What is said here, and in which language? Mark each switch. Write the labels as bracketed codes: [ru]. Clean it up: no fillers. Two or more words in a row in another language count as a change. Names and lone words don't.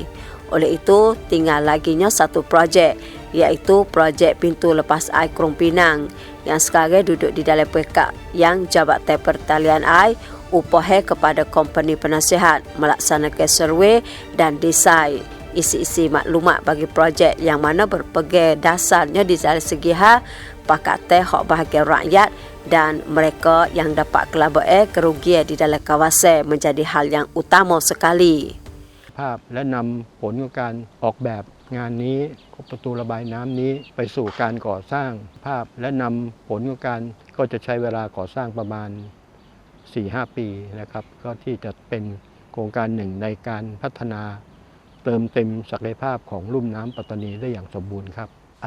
[ms] Oleh itu, tinggal laginya satu projek, iaitu projek pintu lepas air Krung Pinang yang sekarang duduk di dalam peringkat yang Jabatan Pertanian Air upah kepada company penasihat melaksanakan survey dan desain isi-isi maklumat bagi projek yang mana berpegang dasarnya di dalam segi pakatan hak bahagian rakyat dan mereka yang dapat kelabuan kerugian di dalam kawasan menjadi hal yang utama sekali. [th] ภาพและนำผลของการออกแบบงานนี้ประตูระบายน้ำนี้ไปสู่การก่อสร้างภาพและนำผลของการก็จะใช้เวลาก่อสร้างประมาณ 4-5 ปีนะครับก็ที่จะเป็นโครงการหนึ่งในการพัฒนาเติมเต็มศักยภาพของลุ่มน้ำปัตตานีได้อย่างสมบูรณ์ครับอัน